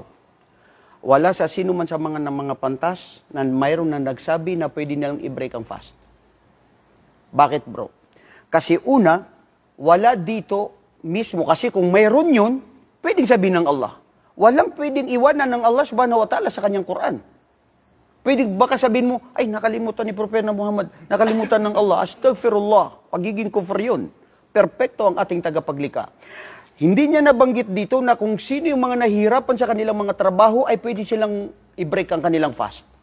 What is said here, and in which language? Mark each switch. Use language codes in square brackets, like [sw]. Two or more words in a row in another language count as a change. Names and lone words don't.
[tl] Wala sa sino man sa mga pantas na mayroon na nagsabi na pwede nilang i-break ang fast. Bakit, bro? Kasi una, wala dito mismo. Kasi kung mayroon yun, pwedeng sabihin ng Allah. Walang pwedeng iwanan ng Allah [ar] سبحانه وتعالى [tl] sa kanyang Quran. Pwede baka sabihin mo, ay nakalimutan ni Propeta Muhammad, nakalimutan ng Allah, astaghfirullah, pagiging kufr yun. Perpekto ang ating tagapaglikha. Hindi niya nabanggit dito na kung sino yung mga nahihirapan sa kanilang mga trabaho ay pwede silang i-break ang kanilang fast.